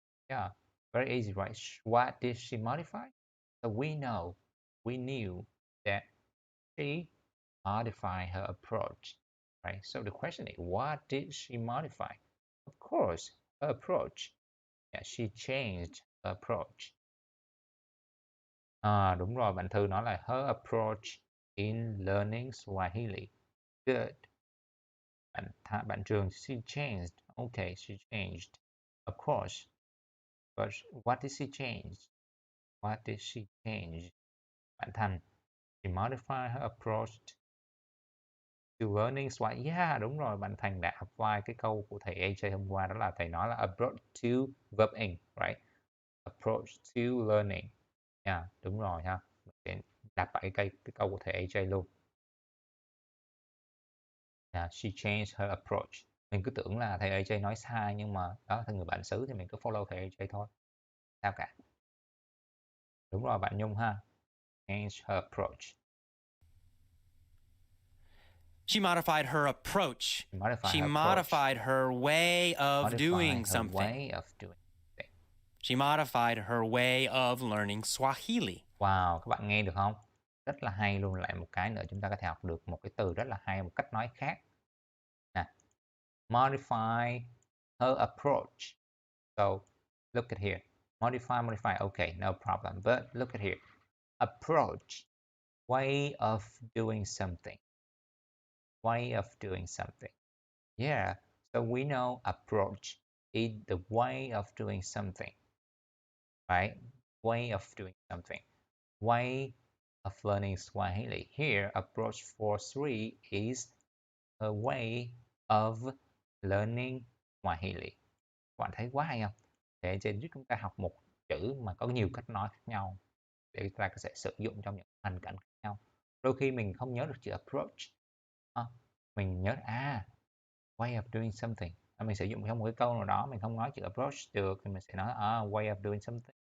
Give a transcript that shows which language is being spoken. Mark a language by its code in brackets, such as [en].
[en] Yeah, very easy, right? What did she modify? So we knew that she modified her approach, right? So the question is, what did she modify? Of course, her approach. Yeah, she changed her approach. [vi] Đúng rồi, bạn Thư nói là [en] her approach in learning Swahili. Good. Bạn Trường, she changed. Okay, she changed. Of course. But what did she change? What did she change? Bạn Thành, she modified her approach to learning Swahili. [vi] Yeah, đúng rồi, bạn Thành đã apply cái câu của thầy AJ hôm qua, đó là thầy nói là [en] approach to verb in, right? Approach to learning. [vi] Yeah, đúng rồi ha. Mình sẽ đặt lại cái câu của thầy AJ luôn. [en] Yeah, she changed her approach. [vi] Mình cứ tưởng là thầy AJ nói sai, nhưng mà đó, thầy người bản xứ thì mình cứ follow thầy AJ thôi. Sao cả. Đúng rồi bạn Nhung ha. [en] Change her approach. She modified her approach. Modify She her approach. modified her way of Modify doing her something. way of doing something. She modified her way of learning Swahili. [vi] Wow, các bạn nghe được không? Rất là hay luôn. Lại một cái nữa chúng ta có thể học được một cái từ rất là hay, một cách nói khác. [en] Nè, modify her approach. So, look at here. Modify, okay, no problem. But look at here. Approach, way of doing something. Way of doing something. Yeah, so we know approach is the way of doing something, right? Way of doing something. Way of learning Swahili. Here, approach 4.3 is a way of learning Swahili. [vi] Các bạn thấy quá hay không? Để giúp chúng ta học một chữ mà có nhiều cách nói khác nhau để chúng ta có thể sử dụng trong những hoàn cảnh khác nhau. Đôi khi mình không nhớ được chữ approach. Mình nhớ way of doing something. Mình sử dụng trong một cái câu nào đó mình không nói chữ approach được thì mình sẽ nói way of doing something.